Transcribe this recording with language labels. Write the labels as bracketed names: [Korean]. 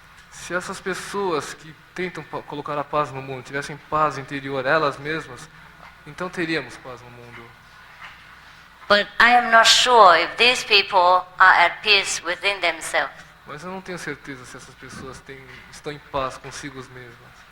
[Portuguese] Se essas pessoas que tentam colocar a paz no mundo tivessem paz interior elas mesmas, então teríamos paz no mundo. [English] But I am not sure if these people are at peace within themselves. [Portuguese] Mas eu não tenho certeza se essas pessoas estão em paz consigo mesmas.